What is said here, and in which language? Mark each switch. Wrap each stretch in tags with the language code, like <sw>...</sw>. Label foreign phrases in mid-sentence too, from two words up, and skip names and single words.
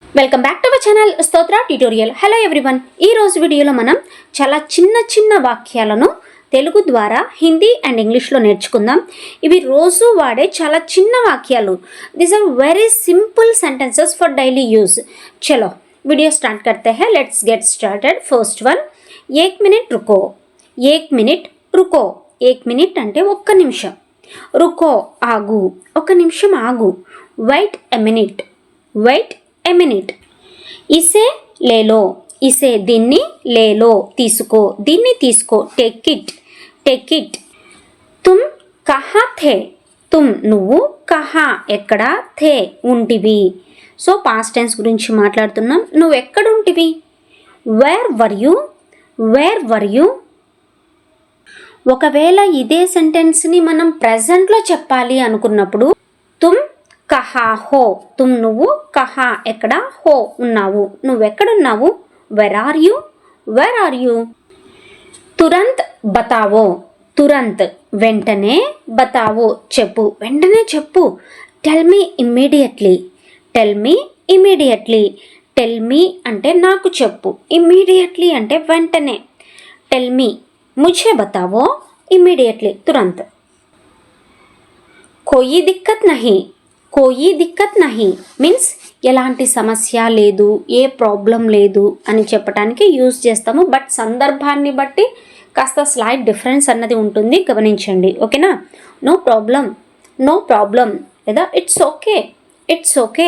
<en>Welcome back to our channel Stotra tutorial. Hello everyone.</en> <te>ఈ రోజు వీడియోలో మనం చాలా చిన్న వాక్యాలను తెలుగు ద్వారా</te> <en>Hindi and English</en> <te>నేర్చుకుందాం. ఇవి రోజు వాడే చాలా చిన్న వాక్యాలు.</te> <en>These are very simple sentences for daily use.</en> <hi>చలో</hi> <en>video start</en> <hi>करते हैं.</hi> <en>Let's get started. First one,</en> <hi>1 मिनट रुको. 1 मिनट रुको. 1 मिनट</hi> <te>అంటే ఒక్క నిమిషం. रुको ఆగు, ఒక్క నిమిషం ఆగు.</te> <en>Wait a minute. Wait a minute.</en> <hi>इसे ले लो। इसे దీన్ని, ले लो</hi> <te>తీసుకో, దీన్ని తీసుకో.</te> <en>Take it. Take it.</en> <hi>तुम कहाँ थे.</hi> <te>తుమ్ నువ్వు, కహా ఎక్కడ, థే ఉంటివి. సో</te> <en>past tense</en> <te>గురించి మాట్లాడుతున్నాం. నువ్వు ఎక్కడ ఉంటివి?</te> <en>Where were you. Where were you.</en> <te>ఒకవేళ ఇదే సెంటెన్స్ని మనం ప్రజెంట్లో చెప్పాలి అనుకున్నప్పుడు</te> <hi>तुम कहाँ हो.</hi> <te>తుమ్ నువ్వు, కహా ఎక్కడ, హో ఉన్నావు, నువ్వెక్కడున్నావు.</te> <en>Where are you. Where are you.</en> <hi>तुरंत बताओ.</hi> <te>తురంత్ వెంటనే, బతావో చెప్పు, వెంటనే చెప్పు.</te> <en>Tell me immediately. Tell me immediately. Tell me</en> <te>అంటే నాకు చెప్పు, ఇమ్మీడియట్లీ అంటే వెంటనే.</te> <en>Tell me</en> <hi>मुझे बताओ</hi> <en>ఇమ్మీడియట్లీ, తురంత్.</en> <hi>कोई दिक्कत नहीं। कोई दिक्कत नहीं</hi> <te>మీన్స్ ఎలాంటి సమస్య లేదు, ఏ ప్రాబ్లం లేదు అని చెప్పడానికి యూజ్ చేస్తాము. బట్ సందర్భాన్ని బట్టి కాస్త</te> <en>slight difference</en> <te>అన్నది ఉంటుంది, గమనించండి. ఓకేనా.</te> <en>No problem, no problem లేదా It's okay, it's okay.</en>